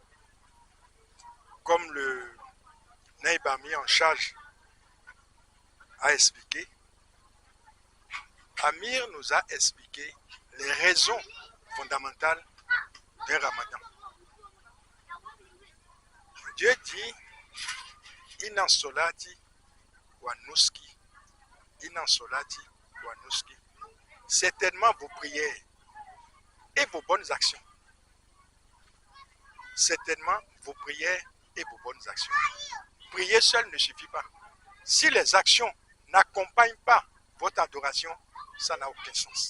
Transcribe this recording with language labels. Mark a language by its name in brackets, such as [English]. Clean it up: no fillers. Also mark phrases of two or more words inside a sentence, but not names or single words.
[French] Comme le Naïbami en charge a expliqué, Amir nous a expliqué les raisons fondamentales d'un Ramadan. Dieu dit [Arabic] إن صلاتي ونسكي. إن صلاتي ونسكي. [French] Certainement vos prières et vos bonnes actions. Certainement vos prières et vos bonnes actions. Prier seul ne suffit pas. Si les actions n'accompagnent pas votre adoration, ça n'a aucun sens.